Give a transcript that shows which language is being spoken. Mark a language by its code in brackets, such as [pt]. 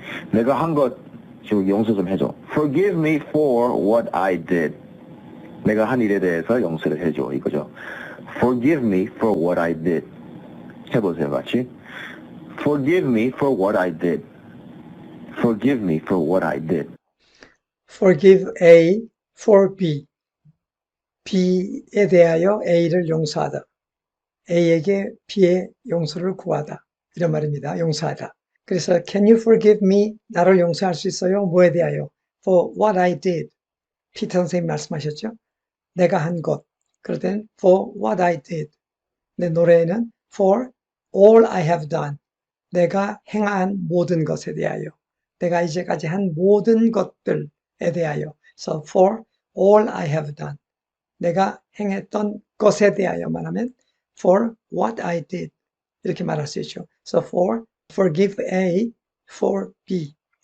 [ko] 내가 한 것 지금 용서 좀 해줘. [en] Forgive me for what I did. [ko] 내가 한 일에 대해서 용서를 해줘. 이거죠. [en] Forgive me for what I did. [ko] 해보세요, 같이. [en] Forgive me for what I did. Forgive me for what I did. Forgive A for B. [ko] B에 대하여 A를 용서하다. A에게 B의 용서를 구하다. 이런 말입니다. 용서하다. [en] 그래서 can you forgive me? [ko] 나를 용서할 수 있어요? 뭐에 대하여? [en] For what I did. [ko] 피터 선생님이 말씀하셨죠? 내가 한 것. 그럴 땐 [en] for what I did. [ko] 내 노래에는 [en] for all I have done. [ko] 내가 행한 모든 것에 대하여. 내가 이제까지 한 모든 것들에 대하여. [en] So for all I have done. [ko] 내가 행했던 것에 대하여만 하면 [en] for what I did. [ko] 이렇게 말할 수 있죠. [en] So forgive A for B.